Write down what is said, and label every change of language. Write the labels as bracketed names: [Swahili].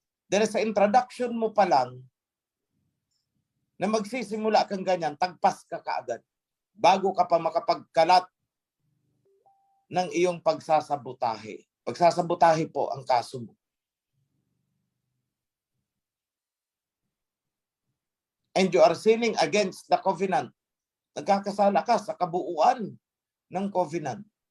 [Filipino] Dahil sa introduction mo pa lang, na magsisimula kang ganyan, tagpas ka kaagad. Bago ka pa makapagkalat ng iyong pagsasabotahe. Pagsasabotahe po ang kaso mo. [English] And you are sinning against the covenant. [Filipino] Nagkakasala ka sa kabuuan ng covenant.